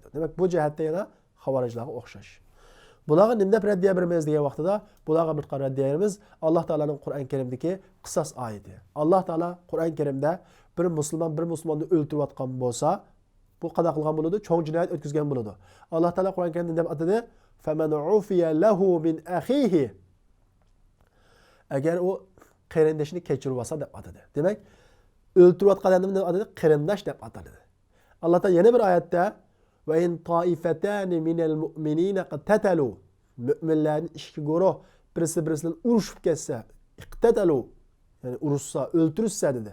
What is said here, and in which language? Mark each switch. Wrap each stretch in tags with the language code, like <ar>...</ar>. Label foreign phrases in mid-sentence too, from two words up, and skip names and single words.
<uz>Demak, bu jihatda yana xavorijlarga o'xshash. Bularga nima deb raddiya beramiz degan vaqtida, bularga bir qancha raddiyamiz Alloh taolaning Qur'on Karimdagi qisos oyati. Alloh taolo Qur'on Karimda bir musulmonni o'ltirayotgan bo'lsa, bu qanday qilgan bo'ladi? Cho'ng jinoyat o'tkazgan bo'ladi. Alloh taolo Qur'on Karimda deb atadi:</uz> <ar>"فمن عفي له من أخيه."</ar> <uz>Agar u qarindashini kechirib olsa deb atadi. Demak, o'ltirayotgan odamni deb atadi, qarindosh deb ataladi. Alloh taolo yana bir oyatda</uz> <ar>"وإن طائفتان من المؤمنين اقتتلوا."</ar> <uz>Mu'minlarning ikki guruh birisi-birisidan urushib ketsa, iqtatalu, ya'ni urushsa, o'ltirishsa dedi.</uz>